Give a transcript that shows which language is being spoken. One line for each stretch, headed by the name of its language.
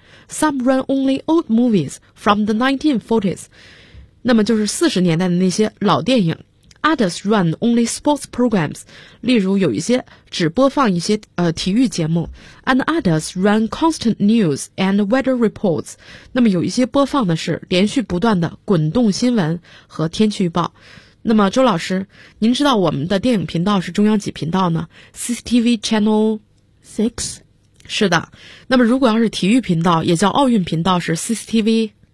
English: Some run only old movies from the 1940s.
Chinese: 那么就是40年代的那些老电影。
English: Others run only sports programs.
Chinese: 例如有一些只播放一些体育节目。
English: And others run constant news and weather reports.
Chinese: 那么有一些播放的是连续不断的滚动新闻和天气预报。那么周老师，您知道我们的电影频道是中央几频道呢？
English: CCTV Channel
Chinese: 6。是的。那么如果要是体育频道也叫奥运频道是 CCTV